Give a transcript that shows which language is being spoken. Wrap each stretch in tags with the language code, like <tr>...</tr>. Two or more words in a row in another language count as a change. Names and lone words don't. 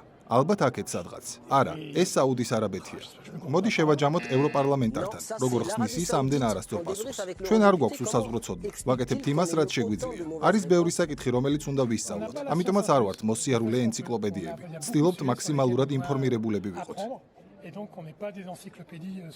<ka>ალბათ აქეთ სადღაც. არა, ეს საუდის არაბეთია. მოდი შევაჯამოთ ევროპარლამენტართან, როგორ ხსნის ის ამდენ არასწორ პასუხს. ჩვენ არ გვაქვს უსაზღვრო ცოდნა. ვაკეთებთ იმას, რაც შეგვიძლია. არის ბევრი საკითხი, რომელიც უნდა ვისწავლოთ. ამიტომაც არ ვართ მოსიარულე ენციკლოპედიები. ვცდილობთ მაქსიმალურად ინფორმირებულები ვიყოთ.</ka> <fr>Et donc, on n'est pas des encyclopédies sur</fr>